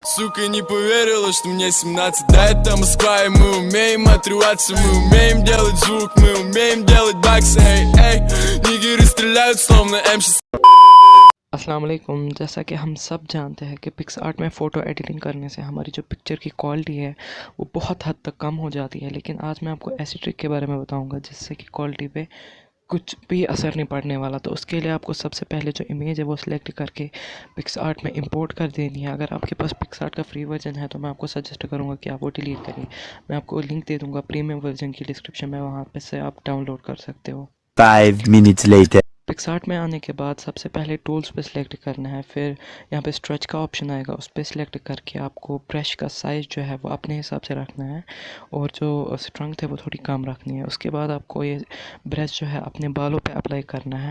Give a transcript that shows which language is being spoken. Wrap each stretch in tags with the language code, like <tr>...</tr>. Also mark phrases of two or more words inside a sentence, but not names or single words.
<ru>Сука не поверила, что мне 17. Да, это Москва, и мы умеем отрываться. Мы умеем делать звук, мы умеем делать баксы. Эй, эй, нигеры стреляют словно М6.</ru> <ar>السلام عليكم.</ar> <hi>जैसा कि हम सब जानते हैं कि पिक्सआर्ट में</hi> <en>photo editing</en> <hi>करने से हमारी जो पिक्चर की क्वालिटी है वो बहुत हद तक कम हो जाती है, लेकिन आज मैं आपको ऐसी ट्रिक के बारे में बताऊंगा जिससे कि क्वालिटी पे कुछ भी असर नहीं पड़ने वाला। तो उसके लिए आपको सबसे पहले जो इमेज है वो सिलेक्ट करके पिक्सआर्ट में इंपोर्ट कर देनी है। अगर आपके पास पिक्सआर्ट का</hi> <en>free version</en> <hi>है तो मैं आपको सजेस्ट करूँगा कि आप वो डिलीट करिए। मैं आपको लिंक दे दूँगा</hi> <en>premium version</en> <hi>की डिस्क्रिप्शन में, वहाँ पे से आप डाउनलोड कर सकते हो।</hi> <en>5 minutes later.</en> <hi>पिक्सआर्ट में आने के बाद सबसे पहले टूल्स पे सिलेक्ट करना है, फिर यहाँ पे स्ट्रेच का ऑप्शन आएगा, उस पर सिलेक्ट करके आपको ब्रश का साइज़ जो है वो अपने हिसाब से रखना है और जो स्ट्रेंथ है वो थोड़ी कम रखनी है। उसके बाद आपको ये ब्रश जो है अपने बालों पे अप्लाई करना है।</hi>